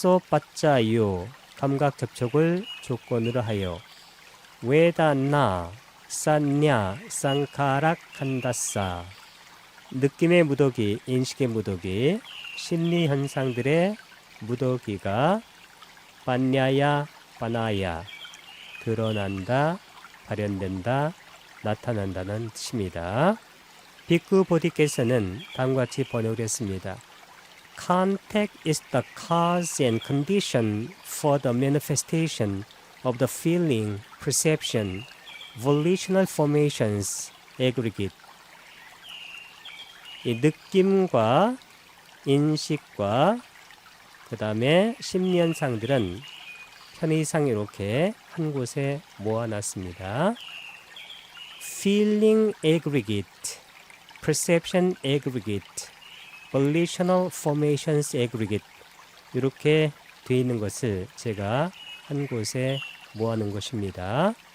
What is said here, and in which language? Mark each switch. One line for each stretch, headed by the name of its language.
Korean: 빠짜유 감각 접촉을 조건으로 하여 웨다나 산냐 쌍카락한다사 느낌의 무더기, 인식의 무더기, 심리 현상들의 무더기가 반야야 바나야 드러난다, 발현된다, 나타난다는 뜻입니다. 비쿠 보디께서는 다음과 같이 번역을 했습니다.
English: Contact is the cause and condition for the manifestation of the feeling, perception, volitional formations, aggregate.
Korean: 이 느낌과 인식과 그 다음에 심리현상들은 편의상 이렇게 한 곳에 모아놨습니다.
English: Feeling aggregate, perception aggregate, volitional formations aggregate
Korean: 이렇게 되어 있는 것을 제가 한 곳에 모아놓은 것입니다.